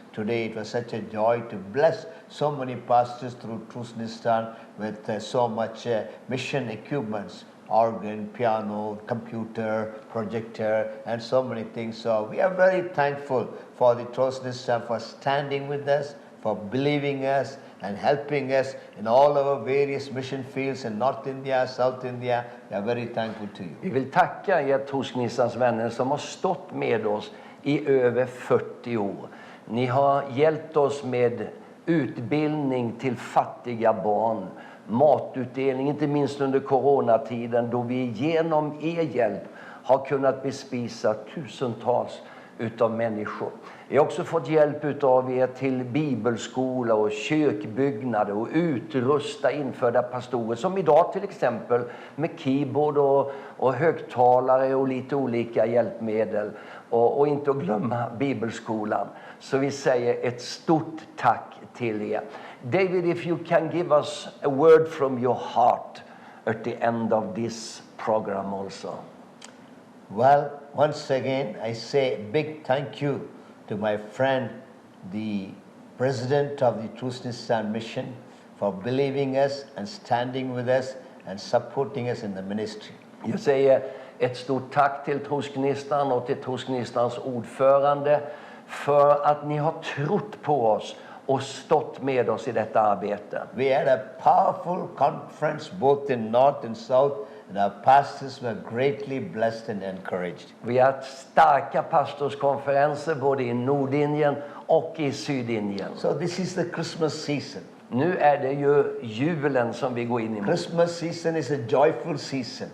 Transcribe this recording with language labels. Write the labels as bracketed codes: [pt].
[en] Today it was such a joy to bless so many pastors through Trosgnistan with so much mission equipments, organ, piano, computer, projector, and so many things. So we are very thankful for the Trosgnistan for standing with us, for believing us and helping us in all our various mission fields in North India, South India. We are very thankful to you. [sv] Vi vill tacka er Trosgnistans vänner som har stått med oss i över 40 år. Ni har hjälpt oss med utbildning till fattiga barn, matutdelning, inte minst under coronatiden då vi genom er hjälp har kunnat bespisa tusentals utav människor. Vi har också fått hjälp utav er till bibelskola och kyrkbyggnader och utrusta infödda pastorer som idag till exempel med keyboard och högtalare och lite olika hjälpmedel och inte att glömma bibelskolan. Så vi säger ett stort tack till er. [en] David, if you can give us a word from your heart at the end of this program also. Well, once again, I say a big thank you to my friend, the president of the Trosgnistan mission, for believing us and standing with us and supporting us in the ministry. [sv] Jag säger ett stort tack till Trosgnistan och till Trosgnistans ordförande för att ni har trott på oss och stått med oss i detta arbete. [en] We had a powerful conference both in North and South, and our pastors were greatly blessed and encouraged. [sv] Vi har haft starka pastorskonferenser både i Nordindien och i Sydindien. [en] So this is the Christmas season. [sv] Nu är det ju julen som vi går in i. [en] Christmas season is a joyful season.